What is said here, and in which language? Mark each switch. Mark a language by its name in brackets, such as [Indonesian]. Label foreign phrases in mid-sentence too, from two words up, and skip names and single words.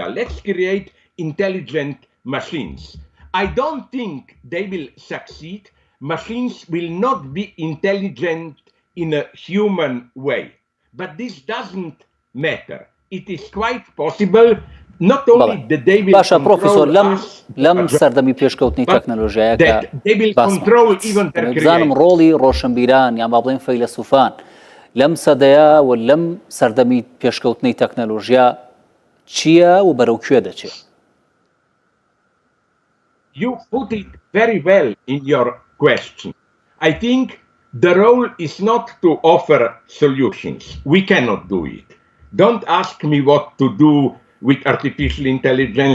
[English] Let's create intelligent machines. I don't think they will succeed. Machines will not be intelligent in a human way. But this doesn't matter. It is quite possible not only that they will control us, [Central Kurdish] لەم سەردەمی پێشکەوتنی تەکنەلۆژیایەکە بزانم ڕۆڵی ڕۆشنبیران یان با بڵێن فەیلسوفان لەم سەدەیە و لەم سەردەمی پێشکەوتنی تەکنەلۆژیا چییە و بەرەو کوێ دەچێت؟ [English] You put it very well in your question. I think the role is not to offer solutions. We cannot do it. Don't ask me what to do with artificial intelligence.